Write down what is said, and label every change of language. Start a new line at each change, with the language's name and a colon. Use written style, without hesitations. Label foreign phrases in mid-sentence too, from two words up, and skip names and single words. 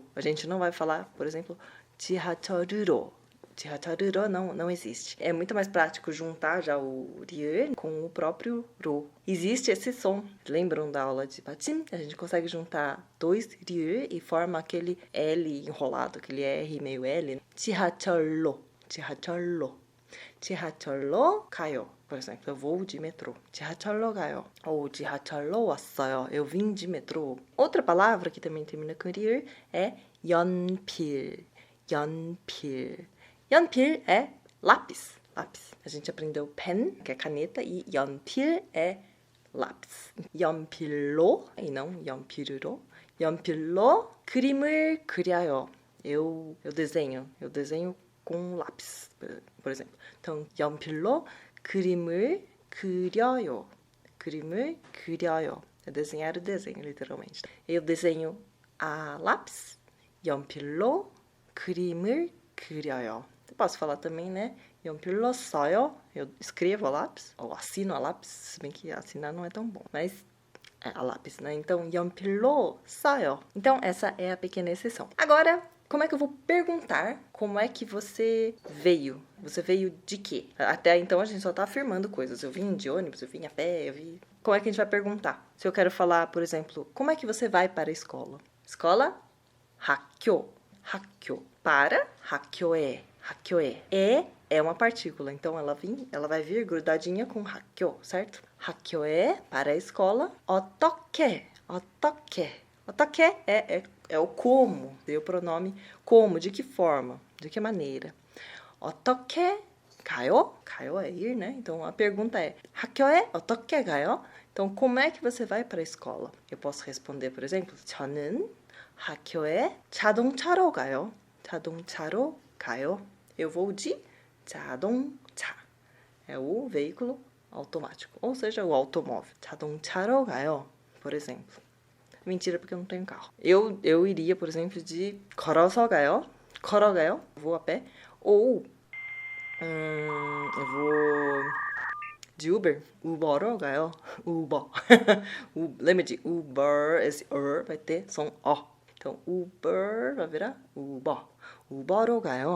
Portuguese: A gente não vai falar, por exemplo,
Korean: 지하철으로.
Portuguese: 지하철으로 não existe. É muito mais prático juntar já o 리을 com o próprio 로. Existe esse som. Lembram da aula de 받침? A gente consegue juntar dois 리을 e forma aquele L enrolado, aquele R meio L.
Korean: 지하철로. 지하철로 가요.
Portuguese: Por exemplo, eu vou de metrô.
Korean: 지하철로 가요. Ou 지하철로 왔어요.
Portuguese: Eu vim de metrô. Outra palavra que também termina com 리을 é 연필. 연필 é lápis. A gente aprendeu pen, que é caneta, e 연필 é lápis.
Korean: 연필로,
Portuguese: e não
Korean: 연필으로. 연필로 그림을 그려요.
Portuguese: Eu desenho com lápis, por exemplo. Então,
Korean: 연필로 그림을 그려요.
Portuguese: É desenhar o desenho, literalmente. Eu desenho a lápis.
Korean: 연필로 그림을 그려요.
Portuguese: Eu posso falar também, né?
Korean: 연필로 써요.
Portuguese: Eu escrevo a lápis, ou assino a lápis, se bem que assinar não é tão bom, mas é a lápis, né? Então,
Korean: 연필로 써요.
Portuguese: Então, essa é a pequena exceção. Agora, como é que eu vou perguntar como é que você veio? Você veio de quê? Até então, a gente só tá afirmando coisas. Eu vim de ônibus, eu vim a pé, eu vim... Como é que a gente vai perguntar? Se eu quero falar, por exemplo, como é que você vai para a escola? Escola? 학교. Para, 학교에. É uma partícula, então ela vai vir grudadinha com 학교, certo? 학교에, para a escola. 어떻게 é o como, deu o pronome como, de que forma, de que maneira.
Korean: 어떻게 가요?
Portuguese: 가요 é ir, né? Então a pergunta é
Korean: 학교에 어떻게 가요?
Portuguese: Então como é que você vai para a escola? Eu posso responder, por exemplo,
Korean: 저는 학교에 자동차로 가요.
Portuguese: Eu vou de 자동차. É o veículo automático, ou seja, o automóvel.
Korean: 자동차로 가요,
Portuguese: por exemplo. Mentira, porque eu não tenho carro. Eu iria, por exemplo, de
Korean: 걸어서 가요.
Portuguese: Vou a pé. Ou eu vou de
Korean: Uber로 가요.
Portuguese: Lembra de Uber, esse vai ter som O. Então, Uber vai virar
Korean: Uber로 가요.